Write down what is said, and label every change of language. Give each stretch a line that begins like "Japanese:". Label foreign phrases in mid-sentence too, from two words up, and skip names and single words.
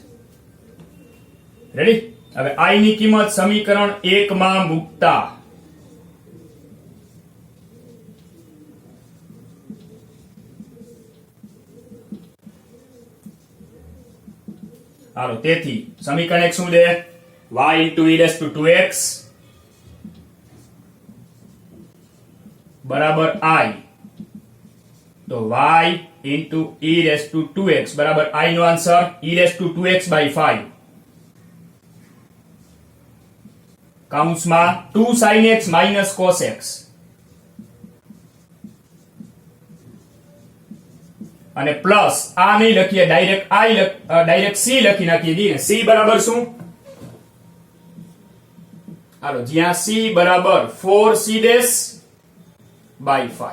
Gujarati: રેડી. હવે I ની કિંમત સમીકરણ 1 માં મૂકતા હાલો તેથી સમીકરણ 1 શું દે
English: y into e raised to 2x
Gujarati: બરાબર I તો
English: y into e raised to 2x
Gujarati: બરાબર I નો આન્સર
English: e raised to 2x by 5
Gujarati: કૌંસમાં
English: 2 sin x minus cos x
Gujarati: અને પ્લસ આ નહીં લખીએ ડાયરેક્ટ c લખી નાખીએ જી c બરાબર શું હાલો જ્યાં c બરાબર 4c ડેશ by 5.